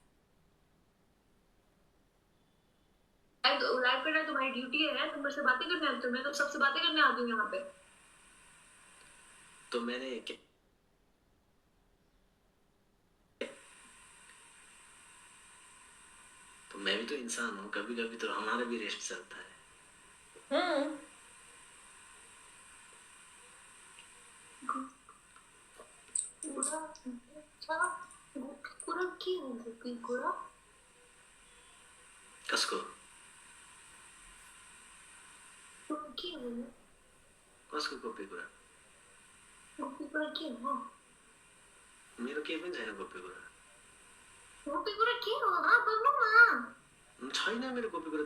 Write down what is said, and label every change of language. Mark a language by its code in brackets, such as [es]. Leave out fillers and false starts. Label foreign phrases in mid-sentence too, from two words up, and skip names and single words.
[hi] लाइव करना तुम्हारी ड्यूटी है, तुम मेरे से बातें करने आते हो। मैं तो सबसे बातें करने आती हूँ यहाँ पे। तो मैंने तो मैं भी तो इंसान हूँ, कभी कभी तो हमारा भी रेस्ट चलता है। [ne] कसको कसको गोपी कुरा मेरो केही पनि छैन गोपी कुरा, छैन मेरो गोपी कुरा।